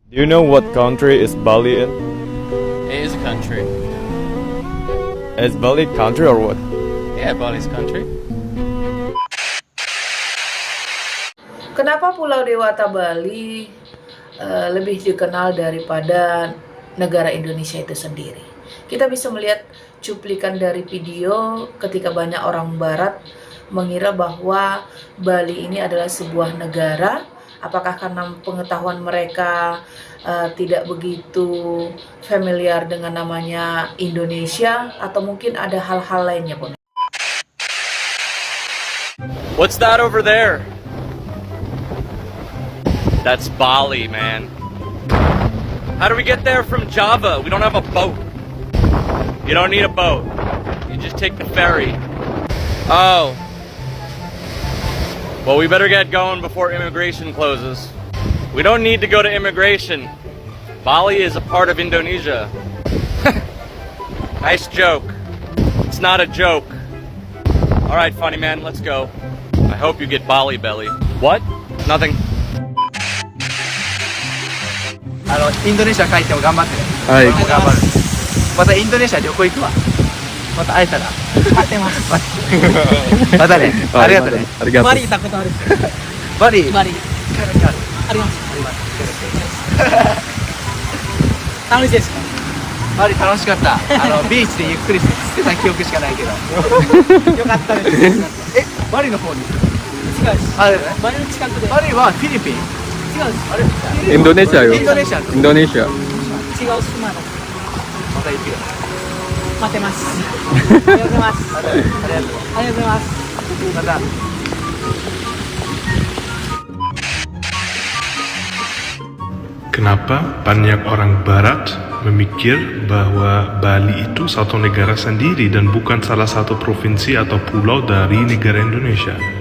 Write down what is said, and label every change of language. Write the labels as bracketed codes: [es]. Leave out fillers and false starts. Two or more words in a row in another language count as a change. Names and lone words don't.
[en] Do you know what country is Bali in? It is a country. Is Bali country or what? Yeah, Bali's a country. [id] Kenapa Pulau Dewata Bali lebih dikenal daripada negara Indonesia itu sendiri? Kita bisa melihat cuplikan dari video ketika banyak orang Barat mengira bahwa Bali ini adalah sebuah negara. Apakah karena pengetahuan mereka tidak begitu familiar dengan namanya Indonesia, atau mungkin ada hal-hal lainnya, Bun? [en] What's that over there? That's Bali, man. How do we get there from Java? We don't have a boat. You don't need a boat. You just take the ferry. Oh. Well, we better get going before immigration closes. We don't need to go to immigration. Bali is a part of Indonesia. Nice joke. It's not a joke. Alright, funny man, let's go. I hope you get Bali belly. What? Nothing. [ja] インドネシア帰っても頑張ってね。はい俺も頑張る。またインドネシア旅行行くわ。また会えたら。会ってます。またね。ありがとうね。ありがとうバリ行ったことある。バリ。バリあります。楽しいですか？バリ楽しかった。ビーチでゆっくりしてた記憶しかないけど。よかったです。え、バリの方に。違うです。あれバリの近くで。バリはフィリピン。違うです。あれ Indonesia yo. Indonesia. Indonesia. 違う島の。また行くよ。待ってます。ありがとうございます。ありがとう。ありがとうございます。また。 [id] Kenapa banyak orang Barat memikir bahwa Bali itu satu negara sendiri dan bukan salah satu provinsi atau pulau dari negara Indonesia?